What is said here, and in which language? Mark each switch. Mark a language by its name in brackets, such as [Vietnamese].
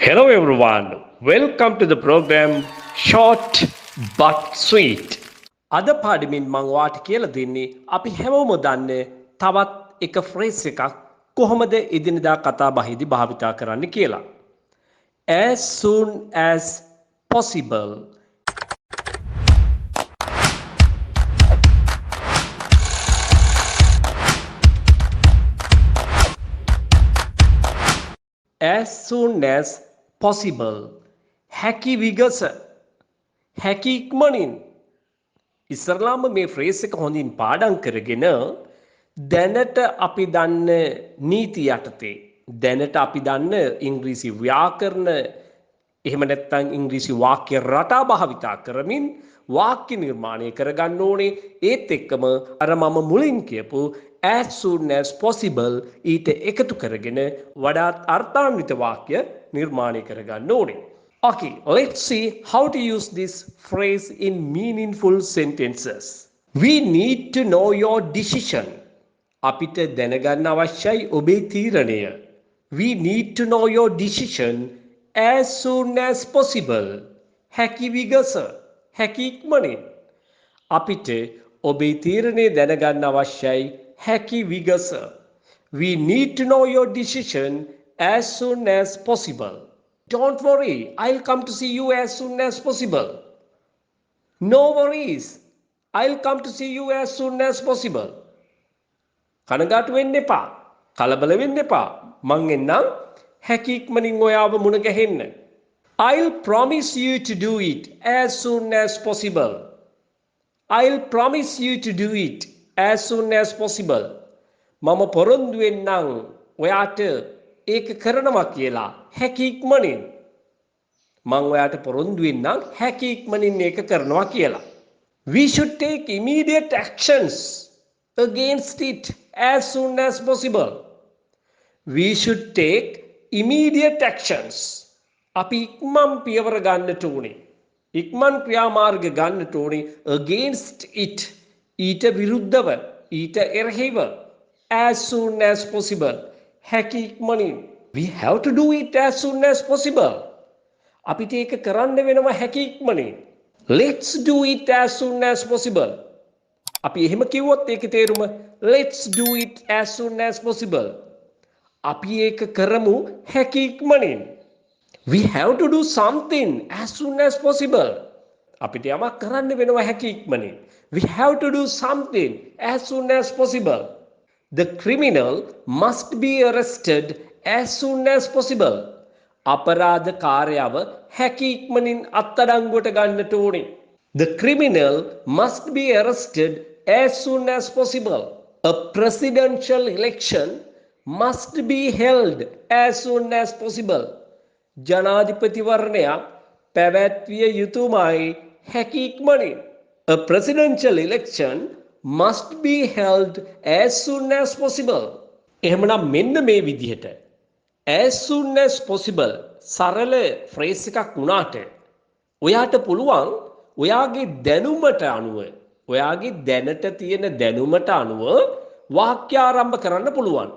[English] Hello everyone, welcome to the program Short but Sweet. [Sinhala] අද පාඩමින් මම වාට කියලා දෙන්නේ අපි හැමෝම දන්න තවත් එක ෆ්‍රේස් එකක් කොහොමද එදිනදා කතා බහේදී භාවිතා කරන්න කියලා. [English] As soon as possible. As soon as possible. [Sinhala] හැකි විගස. හැකි ඉක්මනින්. ඉස්සරලාම මේ ෆ්‍රේස් එක හොඳින් පාඩම් කරගෙන දැනට අපි දන්න නීති යටතේ දැනට අපි දන්න ඉංග්‍රීසි ව්‍යාකරණ එහෙම නැත්නම් ඉංග්‍රීසි වාක්‍ය රටා භාවිතා කරමින් වාක්‍ය නිර්මාණය කරගන්න ඕනේ. ඒත් එක්කම අර මම මුලින් කියපු [English] as soon as possible [Sinhala] ඊට එකතු කරගෙන වඩාත් අර්ථාන්විත වාක්‍ය නිර්මාණය කරගන්න ඕනේ. [English] Okay, let's see how to use this phrase in meaningful sentences. We need to know your decision. [Sinhala] අපිට දැනගන්න අවශ්‍යයි ඔබේ තීරණය. [English] We need to know your decision as soon as possible. [Sinhala] හැකි විගස, හැකි ඉක්මනින්. අපිට ඔබේ තීරණය දැනගන්න අවශ්‍යයි හැකි විගස. [English] We need to know your decision as soon as possible. Don't worry, I'll come to see you as soon as possible. No worries, I'll come to see you as soon as possible. [Sinhala] කනගාටු වෙන්න එපා. කලබල වෙන්න එපා. මං එන්නම් හැකි ඉක්මනින් ඔයාව මුණ ගැහෙන්න. [English] I'll promise you to do it as soon as possible. I'll promise you to do it as soon as possible. [Sinhala] මම පොරොන්දු වෙන්නම් ඔයාට ඒක කරනවා කියලා හැකි ඉක්මනින්. මම ඔයාට පොරොන්දු වෙන්නම් හැකි ඉක්මනින් ඒක කරනවා කියලා. [English] We should take immediate actions against it as soon as possible. We should take immediate actions. [Sinhala] අපි ඉක්මන් පියවර ගන්නට ඕනේ. ඉක්මන් ක්‍රියාමාර්ග ගන්නට ඕනේ [English] against it. [Sinhala] ඊට විරුද්ධව, ඊට එරෙහිව [English] as soon as possible. [Sinhala] හැකි ඉක්මනින්. [English] We have to do it as soon as possible. [Sinhala] අපිට ඒක කරන්න වෙනවා හැකි ඉක්මනින්. [English] Let's do it as soon as possible. [Sinhala] අපි එහෙම කිව්වොත් ඒකේ තේරුම [English] let's do it as soon as possible. [Sinhala] අපි ඒක කරමු හැකි ඉක්මනින්. [English] We have to do something as soon as possible. [Sinhala] අපිට යමක් කරන්න වෙනවා හැකි ඉක්මනින්. [English] We have to do something as soon as possible. The criminal must be arrested as soon as possible. [Sinhala] අපරාධකාරයව හැකි ඉක්මනින් අත්අඩංගුවට ගන්නට ඕනේ. [English] The criminal must be arrested as soon as possible. A presidential election must be held as soon as possible. [Sinhala] ජනාධිපතිවරණයක් පැවැත්විය යුතුමයි හැකි ඉක්මනින්. [English] A presidential election must be held as soon as possible. [Sinhala] එහෙමනම් මෙන්න මේ විදිහට [English] as soon as possible [Sinhala] සරල phrase එකක් වුණාට ඔයාට පුළුවන් ඔයාගේ දැනුමට අනුව ඔයාගේ දැනට තියෙන දැනුමට අනුව වාක්‍ය ආරම්භ කරන්න පුළුවන්.